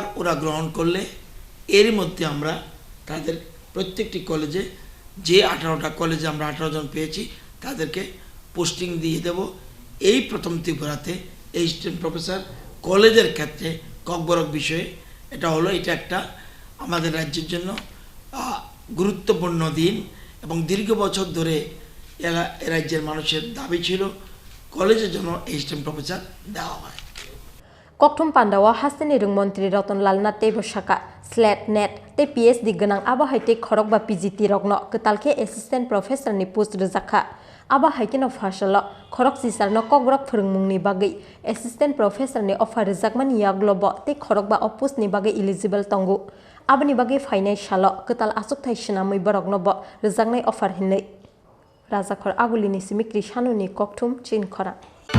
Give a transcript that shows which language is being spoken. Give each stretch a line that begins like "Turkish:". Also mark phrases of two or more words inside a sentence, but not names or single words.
Bangla: ওরা গ্রহণ করলে এর মধ্যে আমরা তাদের প্রত্যেকটি কলেজে যে 18টা কলেজে আমরা 18 জন পেয়েছি তাদেরকে পোস্টিং দিয়ে দেব এই প্রথম ত্রিপুরাতে
English: assistant professor
Bangla: কলেজের ক্ষেত্রে ককবরক বিষয়ে এটা হলো এটা একটা আমাদের রাজ্যের জন্য গুরুত্বপূর্ণ দিন এবং দীর্ঘ বছর ধরে রাজ্যের মানুষের দাবি ছিল কলেজের জন্য
English: assistant professor
Bangla: দেওয়া হয়
Kok Borok: Koktum Pandawa Hasteni rung Mantri Ratanlal Nath tebo saka slat net te PhD ganang aba haite khorok ba PGT rokno ketalke
English: assistant professor
Kok Borok: ni post Rwjakha aba haikeno phasalo Khorokchicharno Kokborok phorungmungni bagai
English: assistant professor
Kok Borok: ni offer Rwjakmani yaglobo te khorok ba post ni bagai eligible tongo abani bagai fainai salo ketal asuk thai shinamui borokno bo Rwjaknai offer hinai Rwjakhar agulini simikri shanuni kokthum chin Khorang.